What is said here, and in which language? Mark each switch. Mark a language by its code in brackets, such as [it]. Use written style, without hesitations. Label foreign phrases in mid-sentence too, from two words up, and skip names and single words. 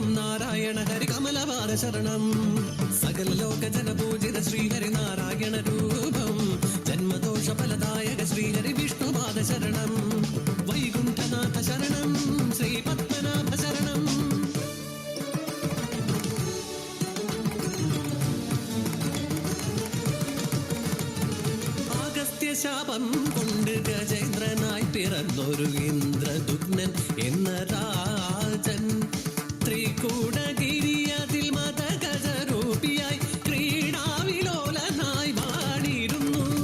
[sa] नारायण हरि कमलपाद शरणं सकल लोक जन पूजित श्रीहरि नारायण रूपं जन्मदोष फलदायक श्रीहरि विष्णुपाद शरणं वैकुंठनाथ शरणं श्री पद्मनाभ शरणं [ml] ശാപം കൊണ്ട് ഗജേന്ദ്രനായി പിറന്നൊരു ഇന്ദ്രദുഗ്നൻ എന്ന രാജൻ ത്രികൂടഗിരി അതിൽ മതഗജരൂപിയായി ക്രീഡാവിലോലനായി വാണിരുന്നു.